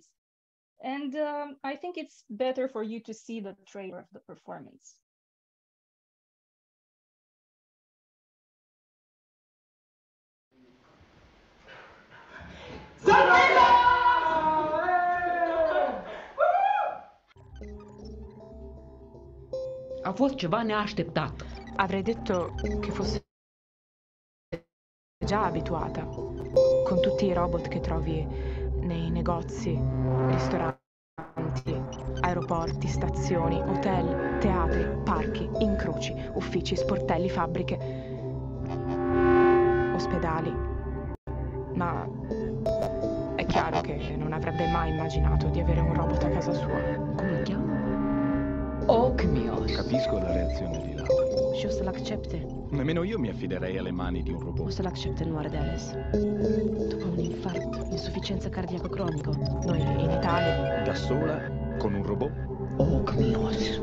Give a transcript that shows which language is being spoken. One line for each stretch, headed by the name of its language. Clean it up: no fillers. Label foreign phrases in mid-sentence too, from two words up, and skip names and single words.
English: And I think it's better for you to see the trailer of the performance.
Romanian: A fost ceva neașteptat.
Italian: Avrei detto che fosse già abituata, con tutti i robot che trovi nei negozi, ristoranti, aeroporti, stazioni, hotel, teatri, parchi, incroci, uffici, sportelli, fabbriche, ospedali. Ma è chiaro che non avrebbe mai immaginato di avere un robot a casa sua.
Romanian: Cum îl cheamă? Ocmios.
Italian: Capisco la reazione di Laura.
Romanian: Și o să-l accepte.
Italian: Nemmeno io mi affiderei alle mani di un
Romanian: O
Italian: robot.
Romanian: să-l accepte în moare de ales. După un infart, insuficiență cardiacă cronică.
Italian: Noi in Italia. Da sola, con un robot? Ocmios.